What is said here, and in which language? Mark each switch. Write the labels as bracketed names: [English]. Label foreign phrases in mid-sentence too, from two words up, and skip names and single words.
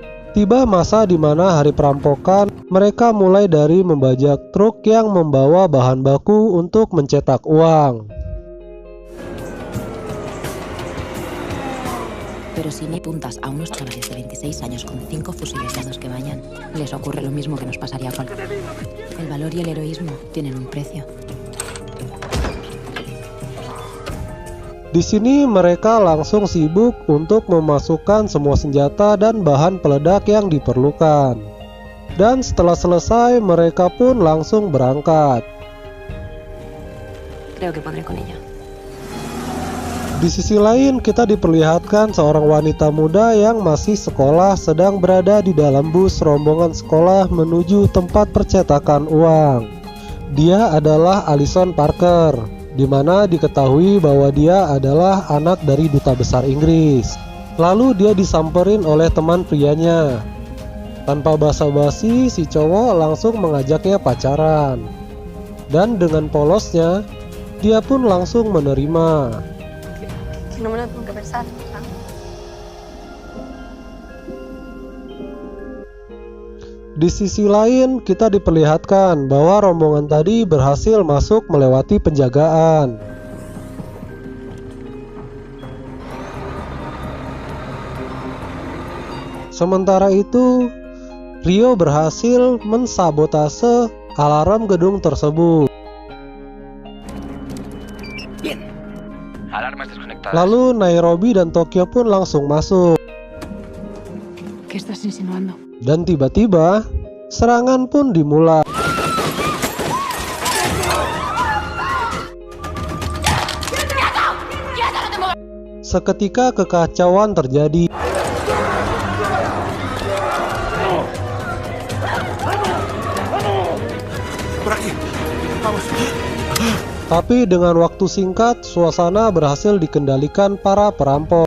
[Indonesian] Tiba masa di mana hari perampokan, mereka mulai dari membajak truk yang membawa bahan baku untuk mencetak uang. [Spanish] Pero si me apuntas a unos chavales de 26 años con 5 fusiles en los que vayan, les ocurre lo mismo que nos pasaría a cualquiera. El valor y el heroísmo tienen un precio. [Indonesian] Di sini mereka langsung sibuk untuk memasukkan semua senjata dan bahan peledak yang diperlukan. Dan setelah selesai, mereka pun langsung berangkat. [Spanish] Creo que podré con ella. [Indonesian] Di sisi lain, kita diperlihatkan seorang wanita muda yang masih sekolah sedang berada di dalam bus rombongan sekolah menuju tempat percetakan uang. Dia adalah Allison Parker, di mana diketahui bahwa dia adalah anak dari duta besar Inggris. Lalu dia disamperin oleh teman prianya. Tanpa basa-basi, si cowok langsung mengajaknya pacaran. Dan dengan polosnya, dia pun langsung menerima. [Spanish] No me lo tengo que pensar. [Indonesian] Di sisi lain, kita diperlihatkan bahwa rombongan tadi berhasil masuk melewati penjagaan. Sementara itu, Rio berhasil mensabotase alarm gedung tersebut. [Spanish] Alarmas desconectadas. [Indonesian] Lalu Nairobi dan Tokyo pun langsung masuk. [Spanish] ¿Qué estás insinuando? [Indonesian] Dan tiba-tiba, serangan pun dimulai. Seketika kekacauan terjadi. Tapi dengan waktu singkat, suasana berhasil dikendalikan para perampok.